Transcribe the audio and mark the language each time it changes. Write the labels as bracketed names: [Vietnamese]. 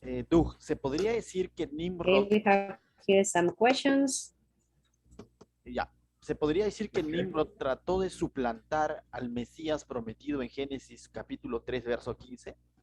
[Spanish] Doug, ¿se podría decir que Nimrod... [English] Okay, we have here some questions. [Spanish] Ya, ¿se podría decir que Nimrod trató de suplantar al Mesías prometido en Génesis capítulo 3, verso 15?